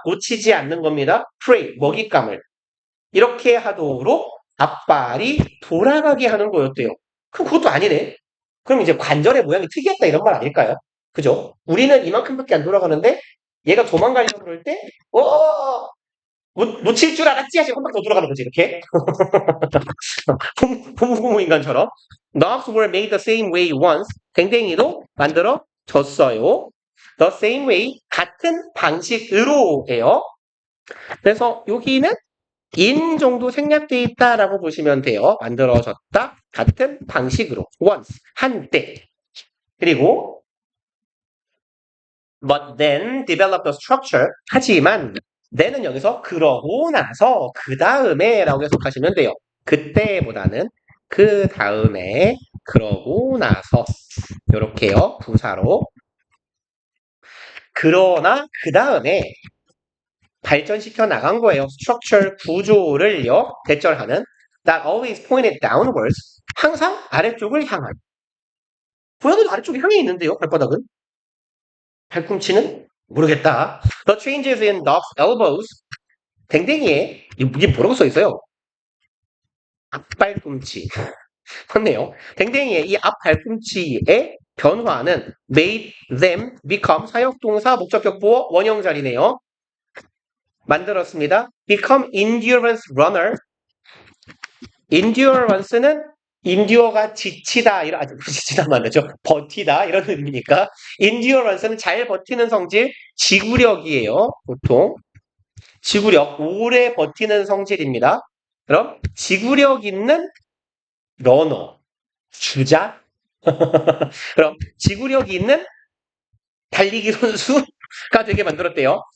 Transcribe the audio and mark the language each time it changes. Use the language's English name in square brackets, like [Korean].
[Korean] 놓치지 않는 겁니다. prey 먹잇감을 이렇게 하도록 앞발이 돌아가게 하는 거였대요. 그럼 그것도 아니네. 그럼 이제 관절의 모양이 특이했다 이런 말 아닐까요? 그죠? 우리는 이만큼밖에 안 돌아가는데 얘가 도망가려고 그럴 때 놓칠 줄 알았지 하시고 한 바퀴 더 돌아가는 거지 이렇게. 고무고무 인간처럼. [English] Dogs were made the same way once. [Korean] 댕댕이도 만들어졌어요. [English] The same way [Korean] 같은 방식으로예요. 그래서 여기는 in 정도 생략돼 있다라고 보시면 돼요. 만들어졌다. 같은 방식으로. once. 한때. 그리고 [English] but then develop the structure. [Korean] 하지만 then은 여기서 그러고 나서 그 다음에 라고 해석하시면 돼요. 그때보다는 그 다음에 그러고 나서 요렇게요. 부사로. 그러나 그 다음에 발전시켜 나간 거예요. structure 구조를요. 대절하는 [English] that always pointed downwards. [Korean] 항상 아래쪽을 향한. 고양이도 아래쪽에 향해 있는데요. 발바닥은. 팔꿈치는 모르겠다. [English] The changes in dog's elbows. [Korean] 댕댕이에 이게 뭐라고 써 있어요? 앞발꿈치. 맞네요. 댕댕이의 이 앞발꿈치의 변화는 [English] made them become [Korean] 사역동사 목적격 보어 원형 자리네요. 만들었습니다. [English] become endurance runner. [Korean] endurance는 endure가 지치다 이런 지치다만 안 되죠. 버티다 이런 의미니까 endurance는 잘 버티는 성질 지구력이에요. 보통 지구력 오래 버티는 성질입니다. 그럼 지구력 있는 러너 주자 그럼 지구력이 있는 달리기 선수가 되게 만들었대요.